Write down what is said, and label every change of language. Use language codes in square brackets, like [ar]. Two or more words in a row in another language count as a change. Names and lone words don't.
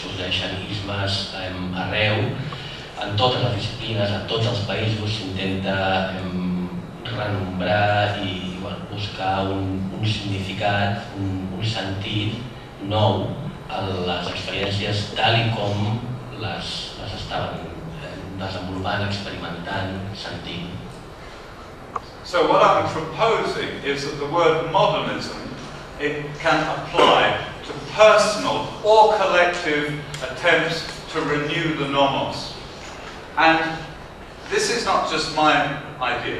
[ca] renaixentismes arreu, en totes les disciplines, en tots els països s'intenta renombrar i buscar un significat, un sentit nou a les experiències tal i com les estaven desenvolupant, experimentant, sentint. [en] So what I'm proposing is that the word modernism, it can apply to personal or collective attempts to renew the nomos. And this is not just my idea.